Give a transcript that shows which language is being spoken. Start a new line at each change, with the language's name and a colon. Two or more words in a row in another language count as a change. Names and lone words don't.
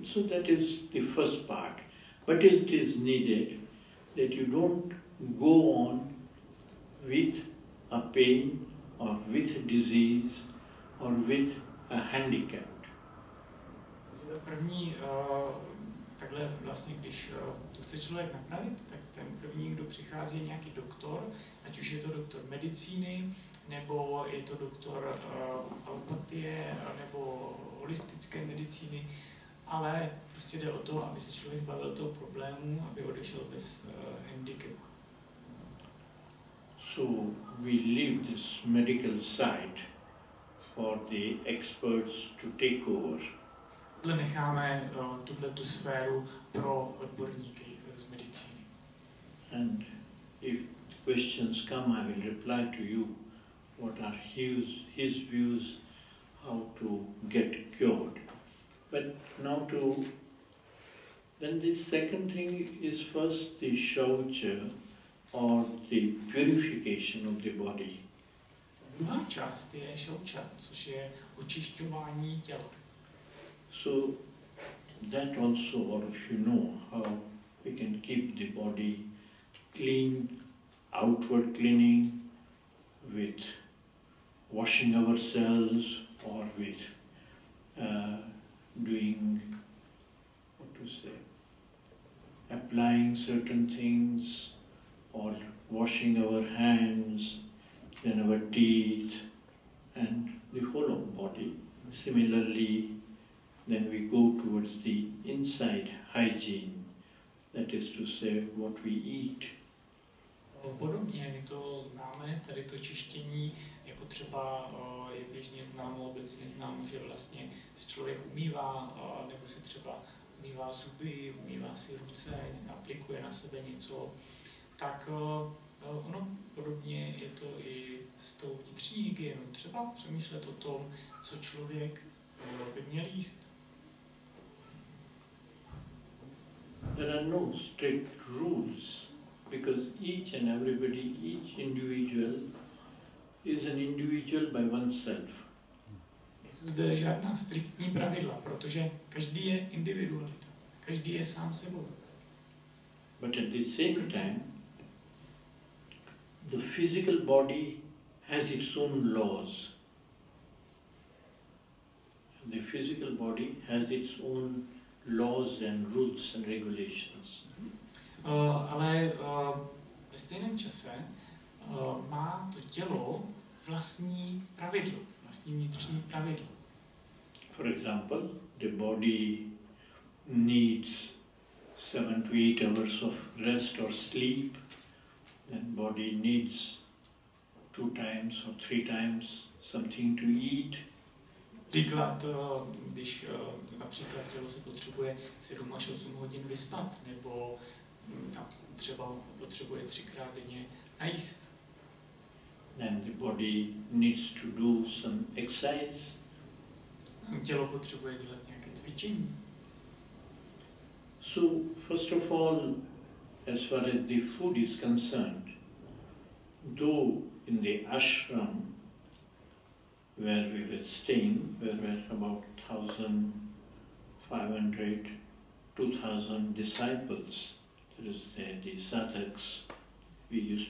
English: So that is the first part. But it is needed that you don't go on with a pain or with a disease or with a handicap.
Czech: První, takhle vlastně, když to chce člověk napravit, tak ten první, kdo přichází, je nějaký doktor, ať už je to doktor medicíny, nebo je to doktor alopatie, nebo holistické medicíny, ale prostě jde o to, aby se člověk bavil toho problému, aby odešel bez handicapu.
English: So we leave this medical side for the experts to take over.
Czech: Necháme tu sféru pro odborníky z medicíny.
English: And if questions come, I will reply to you what are his views, how to get cured. But now then the second thing is first the shaucha or the purification of the body.
Czech: Druhá část je šauča, což je očišťování těla.
English: So that also all of you know how we can keep the body clean, outward cleaning, with washing ourselves or with doing, applying certain things or washing our hands, then our teeth and the whole of body. Similarly, then we go towards the inside hygiene, that is to say what we eat.
Czech: Podobně my to známe, tady to čištění, jako třeba je běžně známo, obecně známo, že vlastně si člověk umývá, nebo si třeba umývá zuby, umývá si ruce, aplikuje na sebe něco, tak ono podobně je to i s tou vnitřní hygienou. Třeba přemýšlet o tom, co člověk by měl jíst.
English: There are no strict rules, because each and everybody, each individual is an individual by oneself.
Czech: Nejsou zde žádná striktní pravidla, protože každý je individualita, každý je sám sebou.
English: But at the same time, the physical body has its own laws. The physical body has its own laws and rules and regulations.
Czech: Ale ve stejném čase má to tělo vlastní pravidlo, vlastní vnitřní pravidlo.
English: For example, the body needs 7 to 8 hours of rest or sleep. The body needs 2 times or 3 times something to eat.
Czech: Příklad, když například tělo se potřebuje 7 až 8 hodin vyspat, nebo třeba potřebuje 3krát denně najíst.
English: And the body needs to do some exercise.
Czech: Tělo potřebuje dělat nějaké cvičení.
English: So, first of all, as far as the food is concerned, though in the ashram where we were staying, there were about 1,500, 2,000 disciples, that is the sadhaks, we used to